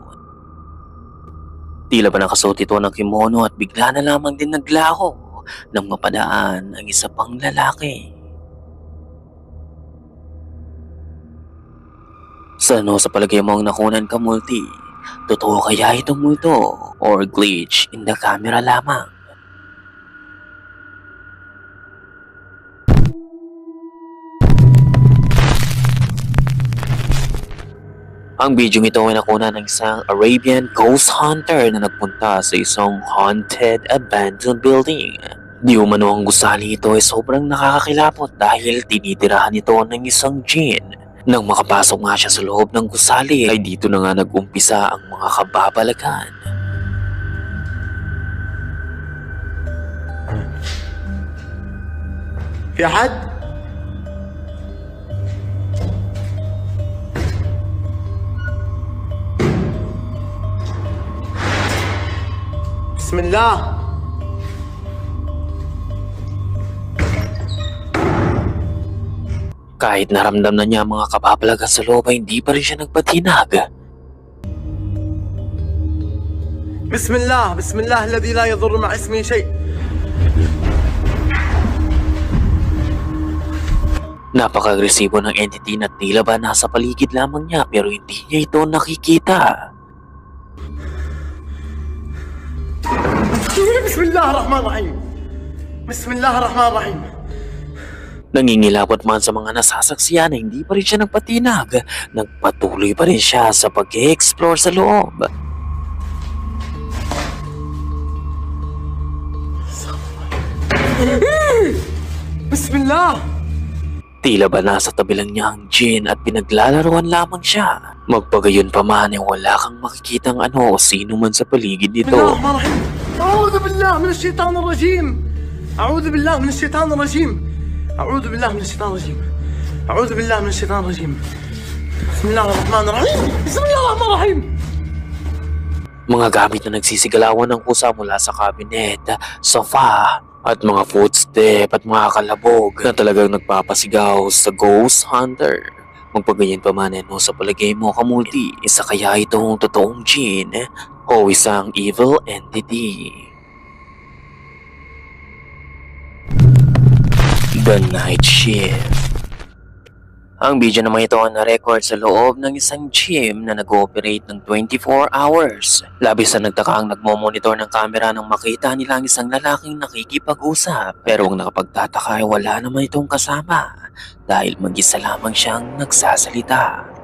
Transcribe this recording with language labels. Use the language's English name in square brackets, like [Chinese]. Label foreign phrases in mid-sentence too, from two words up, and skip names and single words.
[Filipino] Tila ba nakasuot ito ng kimono at bigla na lamang din naglaho nang mapadaan ang isa pang lalaki. Sa palagay mo ang nakunan ka multi? Totoo kaya itong multo or [English] glitch in the camera [Filipino] lamang? Ang video ito ay nakuna ng isang [English] Arabian ghost hunter [Filipino] na nagpunta sa isang [English] haunted abandoned building. [Filipino] Di umano ang gusali ito ay sobrang nakakakilapot dahil tinitirahan ito ng isang jinn. Nang makapasok nga siya sa loob ng gusali ay dito na nga nag-umpisa ang mga kababalagan. [Arabic] في حد؟ بسم الله. [Filipino] Kahit naramdam na niya ang mga kababalagan sa loob ay hindi pa rin siya nagpatinag. [Arabic] بسم الله بسم الله الذي لا يضر مع اسمه شيء. [Filipino] Napaka-agresibo ng entity na tila ba nasa paligid lamang niya pero hindi niya ito nakikita. [Arabic] بسم الله الرحمن الرحيم. بسم الله الرحمن الرحيم. [Filipino] Nangingilabot man sa mga nasasaksiyan na hindi pa rin siya nagpatinag, nagpatuloy pa rin siya sa pag-explore sa loob. [Arabic] بسم الله. [Filipino] Tila ba nasa tabi lang niya ang jinn at pinaglalaroan lamang siya. Magpagayon pa man ay wala kang makikitang ano o sino man sa paligid [Arabic] بسم الله [Filipino] nito. [Arabic] الرحمن الرحيم. أعوذ بالله من الشيطان الرجيم. أعوذ بالله من الشيطان الرجيم. أعوذ بالله من الشيطان الرجيم. أعوذ بالله من الشيطان الرجيم. بسم الله الرحمن الرحيم. بسم الله الرحمن الرحيم. [Filipino] Mga gamit na nagsisigalawan ng kusa mula sa cabinet, sofa, at mga footstep at mga kalabog na talagang nagpapasigaw sa [English] ghost hunter. [Filipino] Magpagayon pa man ano sa palagay mo kamulti, isa kaya itong totoong jinn o isang [English] evil entity? [Filipino] The Night Shift. Ang video naman ito ang na-record sa loob ng isang gym na nag-ooperate ng 24 hours. Labis na nagtaka ang nagmo-monitor ng camera nang makita nila ang isang lalaking nakikipag-usap. Pero ang nakapagtataka ay wala naman itong kasama dahil mag-isa lamang siyang nagsasalita.